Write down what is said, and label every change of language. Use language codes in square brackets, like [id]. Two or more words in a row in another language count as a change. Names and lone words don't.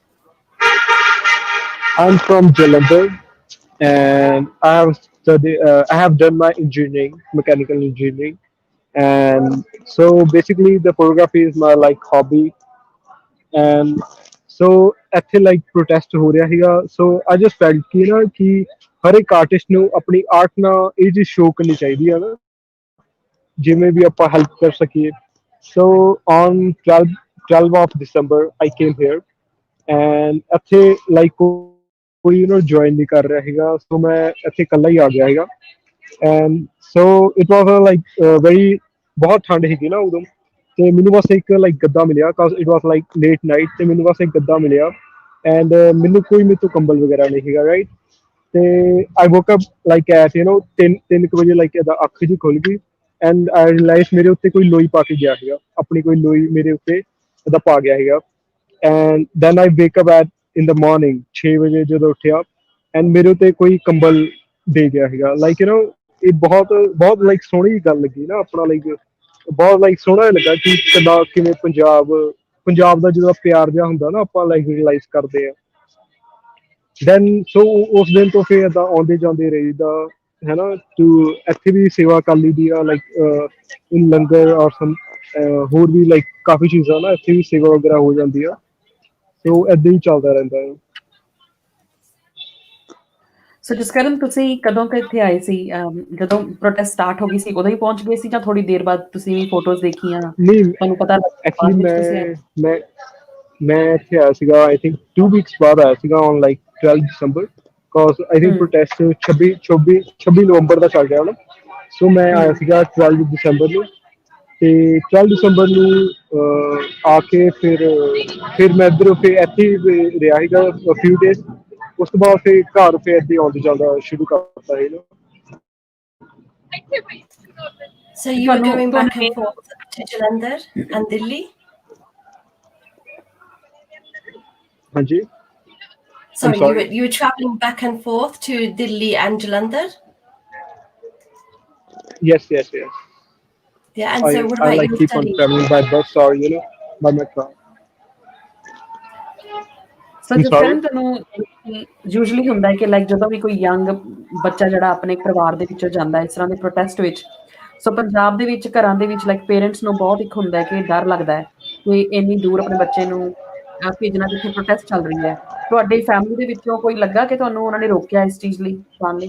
[en] I'm from Jalandhar, and I have done my engineering, mechanical engineering, and so basically the photography is my like hobby, and so ਇੱਥੇ like protest [pa] ਹੋ ਰਿਹਾ ਸੀਗਾ, [en] so I just felt [pa] ਕਿ ਹਰ ਇੱਕ ਆਰਟਿਸਟ ਨੂੰ ਆਪਣੀ ਆਰਟ ਨਾਲ ਇਹ ਚੀਜ਼ ਸ਼ੋਅ ਕਰਨੀ ਚਾਹੀਦੀ ਹੈ ਨਾ ਜਿਵੇਂ ਵੀ ਆਪਾਂ ਹੈਲਪ ਕਰ ਸਕੀਏ [en] so on 12 of December I came here [pa] and ਇੱਥੇ like ਕੋਈ join ਨਹੀਂ ਕਰ ਰਿਹਾ ਸੀਗਾ so ਮੈਂ ਇੱਥੇ ਇਕੱਲਾ ਹੀ ਆ ਗਿਆ ਸੀਗਾ [en] and so it was like very [pa] ਬਹੁਤ ਠੰਡ ਸੀਗੀ ਨਾ ਉਦੋਂ ਤੇ ਮੈਨੂੰ ਬਸ ਇੱਕ like ਗੱਦਾ ਮਿਲਿਆ [en] cause it was like late night [pa] ਤੇ ਮੈਨੂੰ ਬਸ ਇੱਕ ਗੱਦਾ ਮਿਲਿਆ and ਮੈਨੂੰ ਕੋਈ ਮੇਰੇ ਤੋਂ ਕੰਬਲ ਵਗੈਰਾ ਨਹੀਂ ਸੀਗਾ right ਤੇ [en] I woke up like at 3 [pa] ਵਜੇ like ਇਹਦਾ ਅੱਖ ਜੀ ਖੁੱਲ ਗਈ [en] and I realized [pa] ਮੇਰੇ ਉੱਤੇ ਕੋਈ ਲੋਈ ਪਾ ਕੇ ਗਿਆ ਸੀਗਾ ਆਪਣੀ ਕੋਈ ਲੋਈ ਮੇਰੇ ਉੱਤੇ ਇਹਦਾ ਪਾ ਗਿਆ ਸੀਗਾ [en] and then I wake up at in the morning [pa] 6 ਵਜੇ ਜਦੋਂ ਉੱਠਿਆ and ਮੇਰੇ ਉੱਤੇ ਕੋਈ ਕੰਬਲ ਦੇ ਗਿਆ ਸੀਗਾ like ਇਹ ਬਹੁਤ ਬਹੁਤ like ਸੋਹਣੀ ਗੱਲ ਲੱਗੀ ਨਾ ਆਪਣਾ like ਬਹੁਤ like ਸੋਹਣਾ ਲੱਗਾ ਕਿ ਕਿਵੇਂ ਪੰਜਾਬ ਦਾ ਜਿਹੜਾ ਪਿਆਰ ਜਿਹਾ ਹੁੰਦਾ ਨਾ ਆਪਾਂ like realize ਕਰਦੇ ਆ [en] then so [pa] ਉਸ ਦਿਨ ਤੋਂ ਫਿਰ ਏਦਾਂ ਆਉਂਦੇ ਜਾਂਦੇ ਰਹੀਦਾ ਹੈ ਨਾ ਟੂ ਇੱਥੇ ਵੀ ਸੇਵਾ ਕਰ ਲਈਦੀ ਆ [en] like in [pa] ਲੰਗਰ ਔਰ ਸਮ ਹੋਰ ਵੀ ਲਾਈਕ ਕਾਫੀ ਚੀਜ਼ਾਂ ਨਾ ਇੱਥੇ ਵੀ ਸੇਵਾ ਵਗੈਰਾ ਹੋ ਜਾਂਦੀ ਆ ਸੋ ਏਦਾਂ ਹੀ ਚੱਲਦਾ ਰਹਿੰਦਾ ਹੈ ਸੋ ਜਸਕਰਨ ਤੁਸੀਂ ਕਦੋਂ ਕੁ ਇੱਥੇ ਆਏ ਸੀ ਜਦੋਂ ਪ੍ਰੋਟੈਸਟ ਸਟਾਰਟ ਹੋ ਗਈ ਸੀ ਉਦੋਂ ਹੀ ਪਹੁੰਚ ਗਏ ਸੀ ਜਾਂ ਥੋੜੀ ਦੇਰ ਬਾਅਦ ਤੁਸੀਂ ਵੀ ਫੋਟੋਜ਼ ਦੇਖੀਆਂ ਤੁਹਾਨੂੰ ਪਤਾ ਐਕਚੁਅਲੀ ਮੈਂ ਇੱਥੇ ਆਇਆ ਸੀਗਾ [en] I think [pa] 2 weeks ਬਾਅਦ ਆਇਆ ਸੀਗਾ [en] on like 12 December cause I think protest [pa] 26 ਨਵੰਬਰ ਦਾ ਚੱਲ ਰਿਹਾ ਨਾ ਸੋ ਮੈਂ ਆਇਆ ਸੀਗਾ 12 December ਨੂੰ ਤੇ 12 December ਨੂੰ ਆ ਕੇ ਫਿਰ ਮੈਂ ਇੱਧਰ ਫਿਰ ਇੱਥੇ ਰਿਹਾ ਸੀਗਾ [en] few days [pa] ਉਸ ਤੋਂ ਬਾਅਦ ਫਿਰ ਘਰ ਫਿਰ ਇੱਥੇ ਆਉਂਦੇ ਜਾਂਦਾ ਸ਼ੁਰੂ ਕਰਤਾ ਸੀ ਨਾ [en] So you were going back and forth to Jalandhar and Delhi? [pa] ਹਾਂਜੀ [en] Sorry, you were traveling back and forth to Delhi and Jalandhar? Yes. Yeah, and so what about I like your keep studies? on traveling by bus or by my car. So ਸੋ I'm [pa] ਜਿਸ [en] sorry. [pa] ਕਾਰਨ ਤੁਹਾਨੂੰ ਯੂਜੂਅਲੀ ਹੁੰਦਾ ਹੈ ਕਿ ਲਾਈਕ ਜਦੋਂ ਵੀ ਕੋਈ ਯੰਗ ਬੱਚਾ ਜਿਹੜਾ ਆਪਣੇ ਪਰਿਵਾਰ ਦੇ ਵਿੱਚੋਂ ਜਾਂਦਾ ਇਸ ਤਰ੍ਹਾਂ ਦੇ ਪ੍ਰੋਟੈਸਟ ਵਿੱਚ, ਸੋ ਪੰਜਾਬ ਦੇ ਵਿੱਚ ਘਰਾਂ ਦੇ ਵਿੱਚ ਲਾਈਕ ਪੇਰੈਂਟਸ ਨੂੰ ਬਹੁਤ ਇੱਕ ਹੁੰਦਾ ਹੈ ਕਿ ਡਰ ਲੱਗਦਾ ਹੈ ਕਿ ਇੰਨੀ ਦੂਰ ਆਪਣੇ ਬੱਚੇ ਨੂੰ ਭੇਜਣਾ ਜਿੱਥੇ ਪ੍ਰੋਟੈਸਟ ਚੱਲ ਰਹੀ ਹੈ। ਤੁਹਾਡੀ ਫੈਮਿਲੀ ਦੇ ਵਿੱਚੋਂ ਕੋਈ ਲੱਗਾ ਕਿ ਤੁਹਾਨੂੰ ਉਹਨਾਂ ਨੇ ਰੋਕਿਆ ਇਸ ਚੀਜ਼ ਲਈ ਜਾਣ ਲਈ?